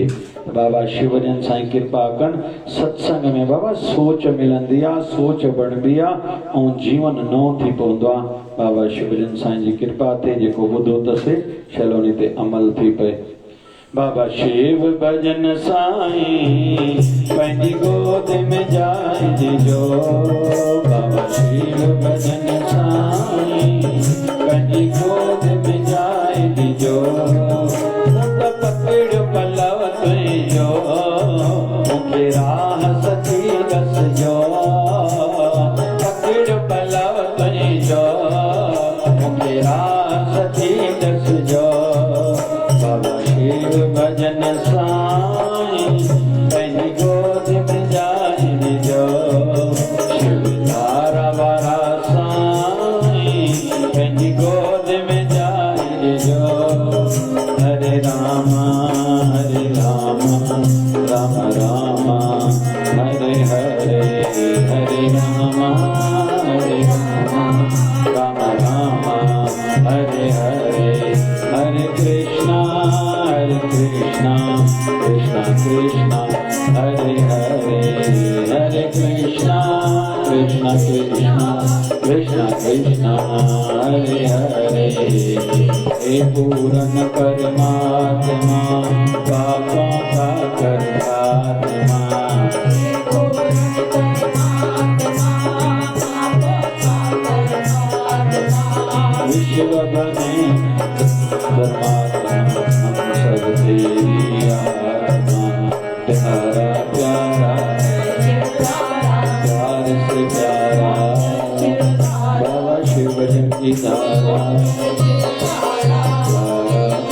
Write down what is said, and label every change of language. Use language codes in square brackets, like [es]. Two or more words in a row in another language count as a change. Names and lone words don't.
[sd] बाबा शिवजन साईं कृपा कनि, सत्संग में बाबा सोच मिलंदी आहे, सोच बढ़ंदी आहे, ऐं जीवन नओं थी पवंदो आहे। बाबा शिवजन साईं जी कृपा ते जेको ॿुधो अथसि शलोनी ते अमल थी पए। बाबा शिव भजन साईं पंहिंजी गोद में जाए ॾिजो, बाबा शिव भजन साईं पंहिंजी गोद में जाए ॾिजो, पकड़ पलव तुंहिंजो मूंखे राह सची दसजो, पकड़ पलव तुंहिंजो मूंखे राह सची दसजो। बाबा शिव भजन साईं पंहिंजी गोद में जाए ॾिजो, शिव धारा वारा साईं पंहिंजी गोद में जाए ॾिजो। [sa] हरे राम राम राम हरे हरे, हरे राम राम राम हरे हरे, हरे कृष्णा कृष्णा कृष्णा हरे हरे, हरे कृष्णा कृष्णा कृष्णा कृष्णा हरे हरे। [hi] हे पूरन परमात्मा पापों का करतात्मा, विश्व बने परमात्मा हम सब तेरी आत्मा, प्यारा प्यारा प्यार से प्यारा बाबा शिवजन की धारा,